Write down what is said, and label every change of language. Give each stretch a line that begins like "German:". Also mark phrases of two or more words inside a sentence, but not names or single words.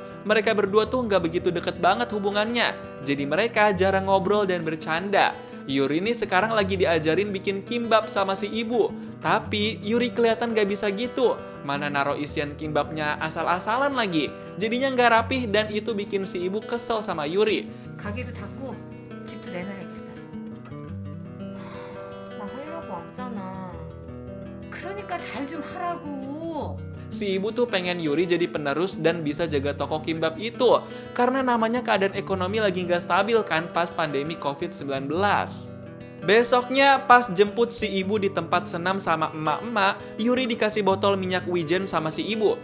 Indonesian: Mereka berdua tuh nggak begitu deket banget hubungannya. Jadi mereka jarang ngobrol dan bercanda. Yuri ini sekarang lagi diajarin bikin kimbab sama si ibu. Tapi Yuri kelihatan gak bisa gitu. Mana naro isian kimbabnya asal-asalan lagi. Jadinya gak rapih dan itu bikin si ibu kesel sama Yuri.
Korean: 가게도 닫고 집도 내놔야겠다. 나 하려고 왔잖아. 그러니까 잘 좀 하라고.
Indonesian: Si ibu tuh pengen Yuri jadi penerus dan bisa jaga toko kimbab itu. Karena namanya keadaan ekonomi lagi nggak stabil kan pas pandemi COVID-19. Besoknya pas jemput si ibu di tempat senam sama emak-emak, Yuri dikasih botol minyak wijen sama si ibu.